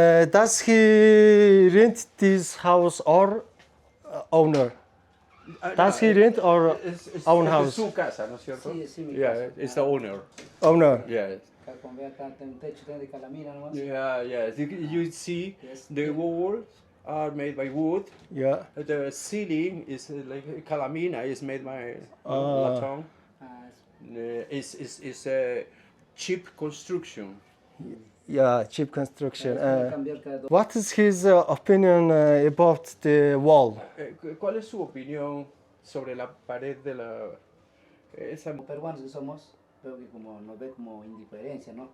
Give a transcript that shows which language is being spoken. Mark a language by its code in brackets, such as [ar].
[en] Does he rent this house or owner? Does he rent or own house? [es] Su casa, ¿no es cierto? Sí, sí, mi [en] Yeah, [es] casa. [en] it's the owner. Owner. Yeah. [es] Acá como ve acá tiene un techo de calamina nomás. [en] Yeah. You see, Yes. the walls are made by wood. Yeah. The ceiling is like calamina is made by Ah. [es] latón. [en] Is a cheap construction. Yeah, cheap construction. [es] Cambiar cada dos. [en] What is his opinion about the wall? [es] ¿Cuál es su opinión sobre la pared de la esa Como peruanos que somos, veo que como nos ve como indiferencia, ¿no?